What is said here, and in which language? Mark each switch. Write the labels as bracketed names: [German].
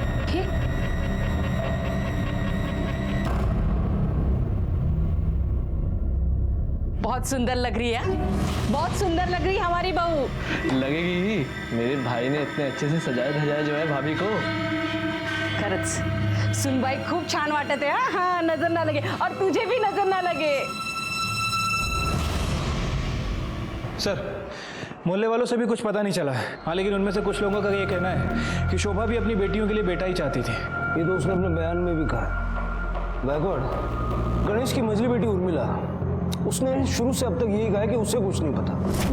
[Hindi] ठीक. बहुत सुंदर लग रही है, बहुत सुंदर लग रही है हमारी बहू. लगेगी ही. मेरे भाई ने इतने अच्छे से सजाया धजाया जो है भाभी को. [Marathi] खरंच सुनबाई खूप छान वाटत आहे. [Hindi] हाँ, नजर ना लगे और तुझे भी नजर ना लगे. सर, मोहल्ले वालों से भी कुछ पता नहीं चला है. हाँ, लेकिन उनमें से कुछ लोगों का ये कहना है कि शोभा भी अपनी बेटियों के लिए बेटा ही चाहती थी. ये तो उसने अपने बयान में भी कहा. गायकवाड़, गणेश की मझली बेटी उर्मिला, उसने शुरू से अब तक यही कहा है कि उसे कुछ नहीं पता.